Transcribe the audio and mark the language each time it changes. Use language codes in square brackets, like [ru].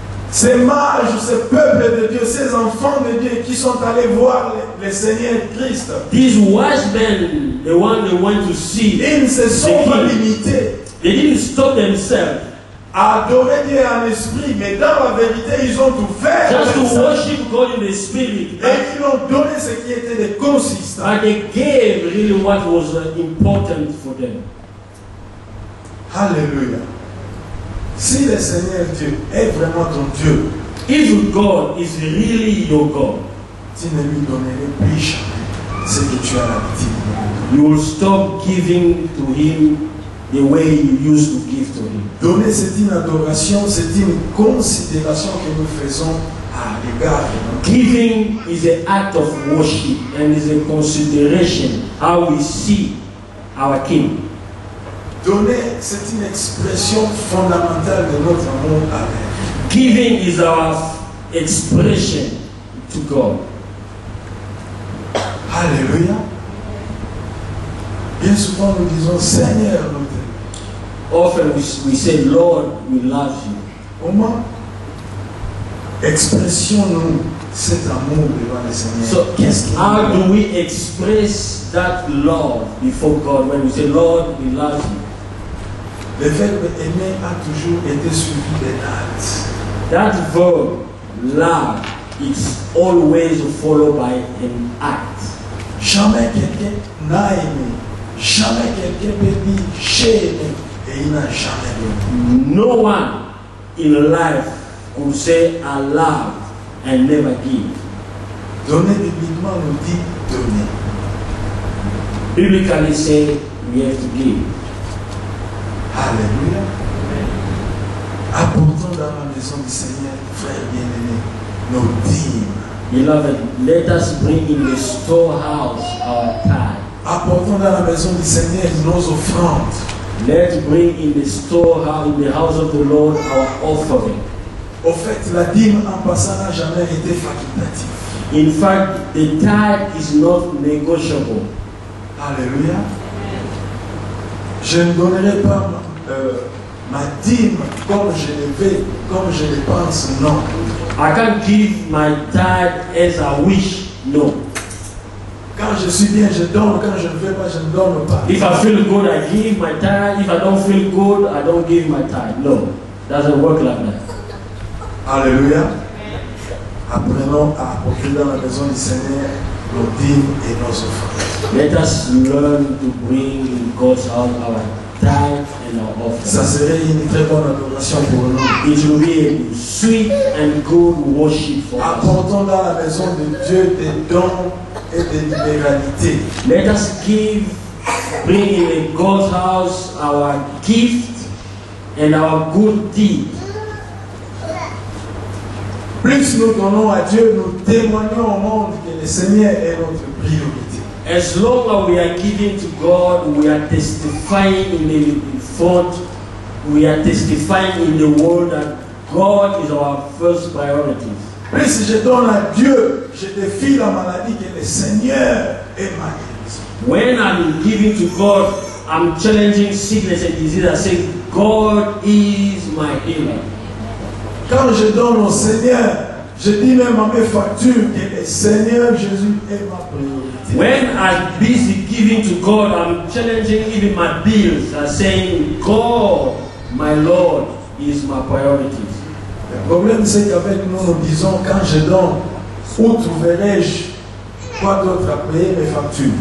[fr] Ces mages, ces peuples de Dieu, ces enfants de Dieu qui sont allés voir le Seigneur Christ, [en] These wise men, the one they went to see, [fr] ils ne se sont pas limités [en] they didn't stop themselves [fr] à adorer Dieu en esprit, mais dans la vérité, ils ont ouvert [en] just to [fr] les yeux [en] worship God in the spirit. [fr] et ils ont donné ce qui était de consistant. [en] But they gave really what was important for them. [fr] Alléluia. Si le Seigneur Dieu est vraiment ton Dieu, [en] If God is really your God, [fr] tu ne lui donnerais plus jamais ce que tu as l'habitude de lui donner. [en] you will stop giving to Him the way you used to give to Him. [fr] Donner, c'est une adoration, c'est une considération que nous faisons à l'égard de notre Dieu. [en] Giving is an act of worship and is a consideration how we see our King. [fr] Donner, c'est une expression fondamentale de notre amour avec. [en] Giving is our expression to God. [fr] Alléluia. Bien souvent, nous disons, Seigneur, nous t'aimons. [en] Often we say, Lord, we love you. [fr] Comment expressions-nous cet amour devant le Seigneur? [en] So, [fr] Qu'est-ce qu'il [en] how do we express that love before God when we say, Lord, we love you? [fr] Le verbe aimer a toujours été suivi d'un acte. [en] That verb, love, is always followed by an act. [fr] Jamais quelqu'un n'a aimé. Jamais quelqu'un peut dire j'ai aimé et il n'a jamais donné. [en] No one in life could say, I love and never give. [fr] Donner bibliquement nous dit donner. [en] Biblically say, we have to give. [fr] Alléluia. Apportons dans la maison du Seigneur, frère bien-aimé, nos dîmes. [en] Beloved, let us bring in the storehouse our tithe. [fr] Apportons dans la maison du Seigneur nos offrandes. [en] Let's bring in the storehouse, in the house of the Lord, our offering. [fr] Au fait, la dîme en passant n'a jamais été facultative. [en] In fact, the tithe is not negotiable. [fr] Alléluia. Je ne donnerai pas ma dîme comme je le veux, comme je le pense, non. [en] I can't give my tithe as I wish, no. [fr] Quand je suis bien, je donne. Quand je ne veux pas, je ne donne pas. [en] If I feel good, I give my tithe. If I don't feel good, I don't give my tithe. No, doesn't work like that. [fr] Alléluia. Apprenons à apporter dans la maison du Seigneur nos dîmes et nos offrandes. [en] Let us learn to bring in God's house our tithe and our [fr] Ça [en] offering. [fr] serait une très bonne adoration pour nous. [en] It will be a sweet and good worship for us. [fr] Apportons dans la maison de Dieu des dons et des libéralités. [en] Let us bring in God's house our gift and our good deed. [fr] Plus nous donnons à Dieu, nous témoignons au monde que le Seigneur est notre priorité. [en] As long as we are giving to God, we are testifying in the front, we are testifying in the world that God is our first priority. [fr] Plus je donne à Dieu, je défie la maladie que le Seigneur est ma guérison. [en] When I'm giving to God, I'm challenging sickness and disease. I say, God is my healer. [fr] Quand je donne au Seigneur, je dis même à mes factures que le Seigneur Jésus est ma priorité. [en] When I'm busy giving to God, I'm challenging even my bills. I'm saying, God, my Lord, is my priority. [fr] Le problème, c'est qu'avec nous, nous disons, quand je donne, où trouverai-je quoi d'autre à payer mes factures?